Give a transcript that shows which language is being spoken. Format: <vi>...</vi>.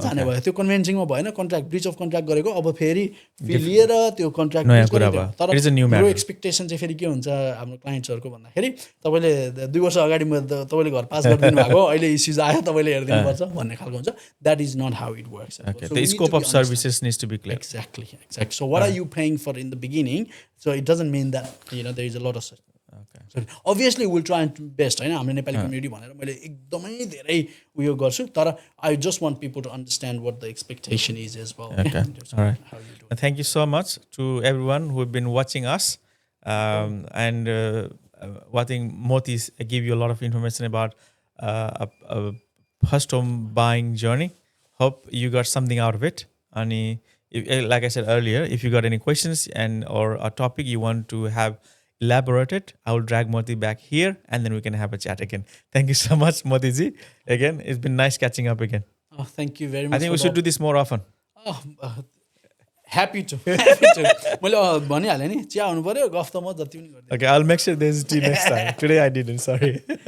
<ne>जाने भयो त्यो कन्भेन्सिङमा भएन कन्ट्र्याक्ट ब्रिच अफ कन्ट्र्याक्ट गरेको अब फेरि लिएर त्यो कन्ट्र्याक्ट तर मेरो एक्सपेक्टेसन चाहिँ फेरि के हुन्छ हाम्रो क्लाइन्ट्सहरूको भन्दाखेरि तपाईँले 2 वर्ष अगाडि तपाईँले घर पास गरिदिनु भएको अहिले इस्युज आयो तपाईँले हेरिदिनुपर्छ भन्ने खालको हुन्छ</ne> <en>That is not how it works the scope of services needs to be clear. Exactly. So what are you paying for in the beginning? So it doesn't mean that there is a lot of such. So obviously we'll try and best</en> <ne>होइन हाम्रो Nepali community भनेर मैले एकदमै धेरै उयो गर्छु तर</ne> <en>I just want people to understand what the expectation is as well Okay. All right. Thank you so much to everyone who have been watching us and watching Moti give you a lot of information about a first home buying journey. Hope you got something out of it. And like I said earlier, if you got any questions or a topic you want to have elaborated, I will drag Moti back here and then we can have a chat again. Thank you so much, Moti ji. Again, it's been nice catching up again. Oh, thank you very much. I think we should do this more often. Happy to.</en> <ne>मैले भनिहालेँ नि चिया हुनु पर्यो गफ त म जति पनि गर्दिनँ.</ne> <en>Okay, I'll make sure there's tea next time. Today I didn't, sorry.</en>